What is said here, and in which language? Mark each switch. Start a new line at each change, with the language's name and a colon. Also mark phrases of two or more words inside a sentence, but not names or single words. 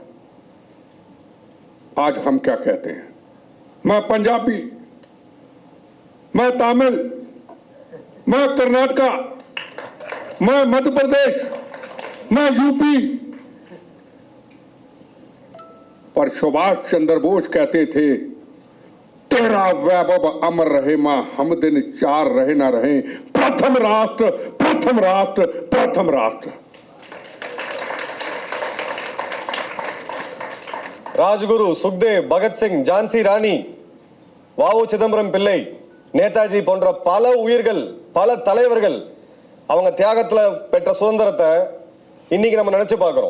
Hindi: आज हम क्या कहते हैं, मैं पंजाबी, मैं तमिल, मैं कर्नाटका, मैं मध्य प्रदेश, मैं यूपी, पर सुभाष चंद्र बोस कहते थे, तेरा वैभव अमर रहे मां, हम दिन चार रहे ना रहे, प्रथम राष्ट्र प्रथम राष्ट्र प्रथम राष्ट्र।
Tamil: ராஜ்குரு, சுக்தேவ், பகத்சிங், ஜான்சி ராணி, வாவு சிதம்பரம் பிள்ளை, நேதாஜி போன்ற பல உயிர்கள், பல தலைவர்கள் அவங்க தியாகத்துல பெற்ற சுதந்திரத்தை இன்னைக்கு நம்ம நினைச்சு பார்க்கிறோம்.